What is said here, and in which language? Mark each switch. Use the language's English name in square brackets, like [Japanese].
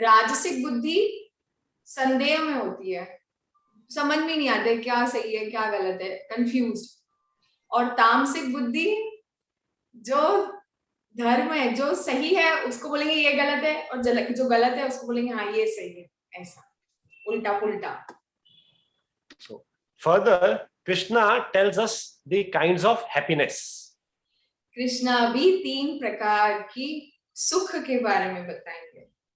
[Hindi] राजसिक बुद्धि संदेह में होती है, समझ में नहीं आता क्या सही है क्या गलत है, कंफ्यूज्ड। और तामसिक बुद्धि जो धर्म है, जो सही है उसको बोलेंगे ये गलत है, और जो गलत है उसको बोलेंगे हाँ ये सही है। ऐसा उल्टा पुल्टा। [English] So further, Krishna tells us the kinds of happiness. [Hindi] Krishna भी 3 प्रकार की सुख के बारे में बताएंगे।